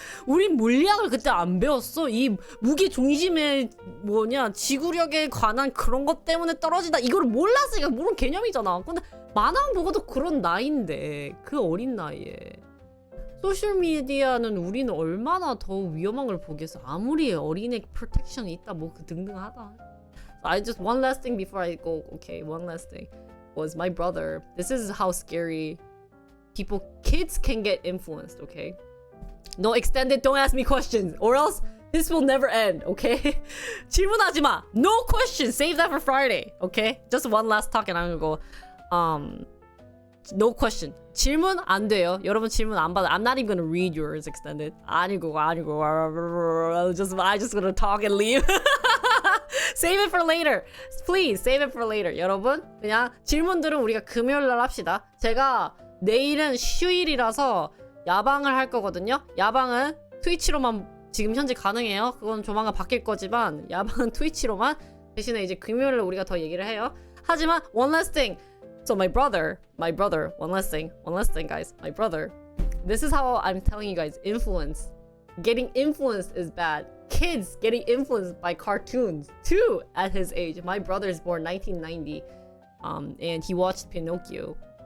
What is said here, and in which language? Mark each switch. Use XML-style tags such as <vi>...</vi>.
<ko>우린 물리학을 그때 안 배웠어. 이 무게 중심의 지구력에 관한 그런 것 때문에 떨어진다. 이걸 몰랐으니까 모르는 개념이잖아. 근데 만화 보고도 그런 나이인데 그 어린 나이에 소셜미디어는 우리는 얼마나 더 위험한 걸 보겠어. 아무리 어린애 프로텍션이 있다 뭐 그 등등하다.</ko> <en>I just one last thing before I go. Okay, one last thing was my brother. This is how scary kids can get influenced. Okay, no extended. Don't ask me questions, or else this will never end. Okay,</en> <ko>질문하지 마.</ko> <en>No questions. Save that for Friday. Okay, just one last talk and I'm gonna go. No question.</en> <ko>질문 안 돼요. 여러분 질문 안 받아.</ko> <en>I'm not even gonna read yours extended.</en> <ko>아니고.</ko> <en>I just gonna talk and leave. Save it for later. Please save it for later.</en> <ko>여러분 그냥 질문들은 우리가 금요일날 합시다. 제가 내일은 휴일이라서 야방을 할 거거든요. 야방은 트위치로만 지금 현재 가능해요. 그건 조만간 바뀔 거지만 야방은 트위치로만. 대신에 이제 금요일에 우리가 더 얘기를 해요. 하지만</ko> <en>one last thing. So my brother, one last thing, guys. My brother. This is how I'm telling you guys, getting influenced is bad. Kids getting influenced by cartoons too at his age. My brother is born 1990, and he watched Pinocchio.</en>